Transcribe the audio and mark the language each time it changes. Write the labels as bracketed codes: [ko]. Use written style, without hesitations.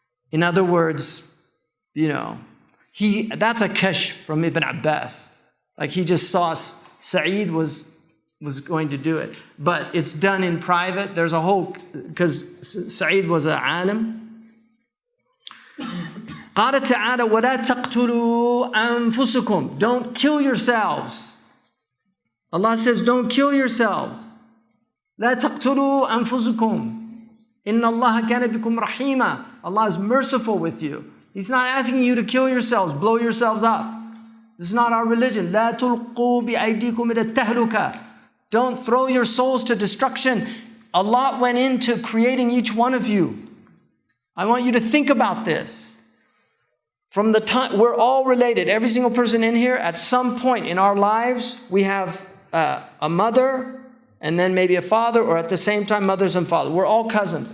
[en] In other words, you know, that's a kashf from Ibn Abbas. Like he just saw Sa'id was going to do it. But it's done in private. There's a whole, because Sa'id was an alim. [ar] قال تعالى ولا تقتلوا أنفسكم. [en] Don't kill yourselves. Allah says, don't kill yourselves. [ar] لا تقتلوا أنفسكم. إن الله كان بكم رحيما. [en] Allah is merciful with you. He's not asking you to kill yourselves, blow yourselves up. This is not our religion. [ar] لا تلقوا بأيديكم إلى التهلكة. [en] Don't throw your souls to destruction. Allah went into creating each one of you. I want you to think about this. From the time, we're all related. Every single person in here, at some point in our lives, we have a mother, and then maybe a father, or at the same time, mothers and fathers. We're all cousins.